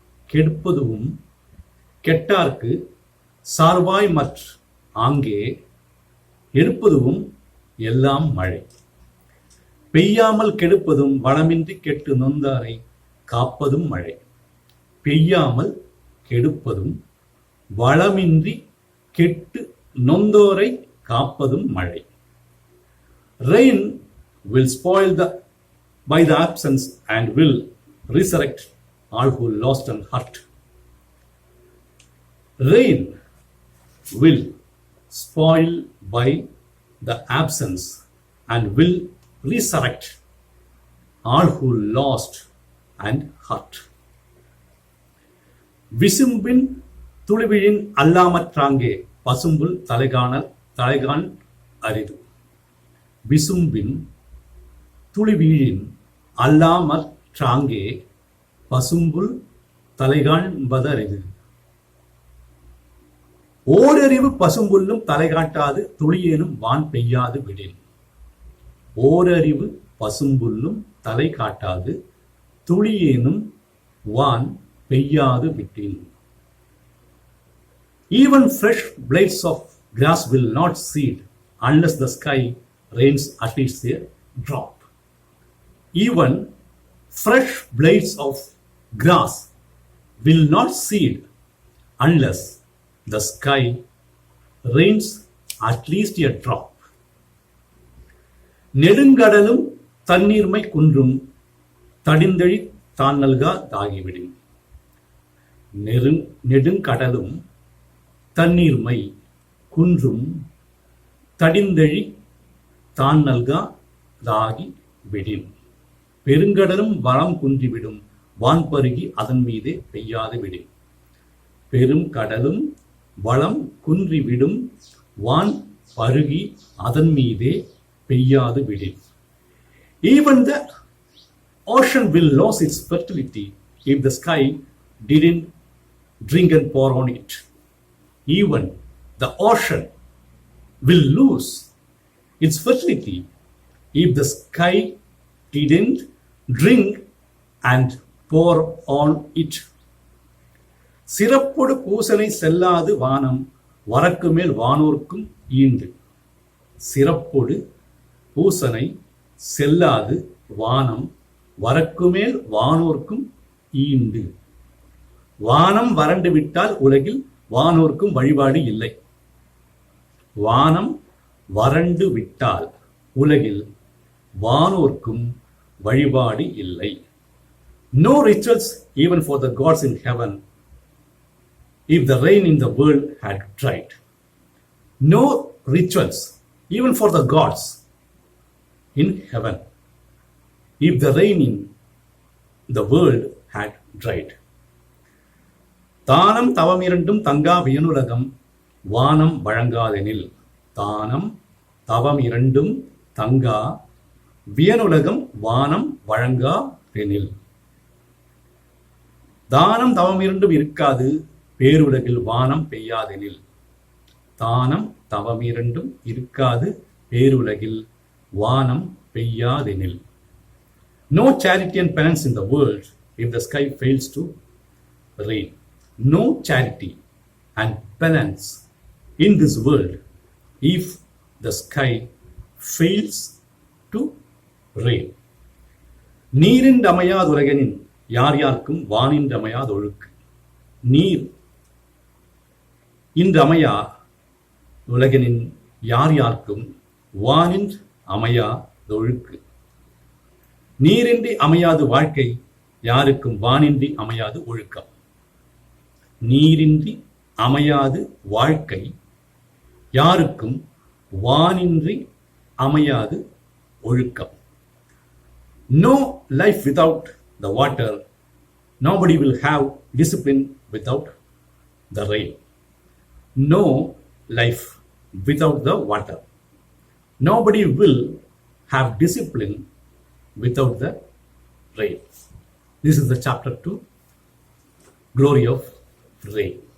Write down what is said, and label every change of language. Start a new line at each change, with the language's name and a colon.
Tamil: கெடுப்பதுவும் கெட்டார்க்கு சார்வாய் மற்ற ஆங்கே எடுப்பதுவும் எல்லாம் மழை. பெய்யாமல் கெடுப்பதும் வளமின்றி கெட்டு நொந்தாரை காப்பதும் மழை. பெய்யாமல் கெடுப்பதும் வளமின்றி கெட்டு நொந்தோரை காப்பதும் மழை.
English: Rain will spoil by the absence and will resurrect all who lost and hurt. Rain will spoil by the absence and will resurrect all who lost and hurt.
Tamil: விசும்பின் துளிவிழின் அல்லாமற்றாங்கே பசும்புல் தலைகான் அரிது. விசும்பின் துளிவீழின் அல்லாமற்றாங்கே பசும்புல் தலைகாண்பதறிது. ஓரறிவு பசும்புல்லும் தலை காட்டாது துளியேனும் வான் பெய்யாது விடின். ஓரறிவு பசும்புல்லும் தலை காட்டாது துளியேனும் வான் பெய்யாது விட்டின்.
English: Even fresh blades of grass will not seed unless the sky rains at least a drop. Even fresh blades of grass will not seed unless the sky rains at least a drop.
Tamil: நெடுங்கடலும் தண்ணீர்மை குன்றும் தடிந்தழி தான் நல்கா தாகிவிடும். நெடுங்கடலும் தண்ணீர்மை குன்றும் தடிந்தழி தான் நல்கா தாகி விடின். பெருங்கடலும் வளம் குன்றிவிடும் வான் பருகி அதன் மீதே பெய்யாது விடும். பெரும் கடலும் வளம் குன்றிவிடும் வான் பருகி அதன் மீதே பெய்யாது விடின்.
English: Even the ocean will lose its fertility if the sky didn't drink and pour on it. Even the ocean will lose its fertility if the sky didn't drink and pour on it.
Tamil: சிறப்பொடு பூசனை செல்லாது வானம் வரக்கு மேல் வானோர்க்கும் ஈண்டு. சிறப்பொடு பூசனை செல்லாது வானம் வரக்குமேல் வானோர்க்கும் ஈண்டு. வானம் வறண்டு விட்டால் உலகில் வானோர்க்கும் வழிபாடு இல்லை. வானம் வறண்டு விட்டால் உலகில் வானோர்க்கும் வழிபாடு இல்லை.
English: No rituals even for the gods in heaven if the rain in the world had dried. No rituals even for the gods in heaven if the rain in the world had dried.
Tamil: தானம் தவம் இரண்டும் தங்கா வியனுலகம் வானம் வழங்காதெனில். தானம் தவம் இரண்டும் தங்கா வியனுலகம் வானம் வழங்காதெனில். தானம் தவம் இரண்டும் இருக்காது பேருலகில் வானம் பெய்யாதெனில். தானம் தவம் இரண்டும் இருக்காது பேருலகில் வானம் பெய்யாதெனில்.
English: No charity and penance in the world if the sky fails to rain. No charity and penance in this world if the sky fails to rain.
Tamil: நீரின் அமையாத உலகனின் யார் யாருக்கும் வானின் அமையாத ஒழுக்கு. நீர் இன்று அமையா உலகனின் யார் யாருக்கும் வானின் அமையா ஒழுக்கு. நீரின்றி அமையாது வாழ்க்கை யாருக்கும் வானின்றி அமையாது ஒழுக்கம். நீரின்றி அமையாது வாழ்க்கை யாருக்கும் வானின்றி அமையாது ஒழுக்கம்.
English: No life without the water. Nobody will have discipline without the rain. No life without the water. Nobody will have discipline without the rain. This is the chapter 2, Glory of Rain.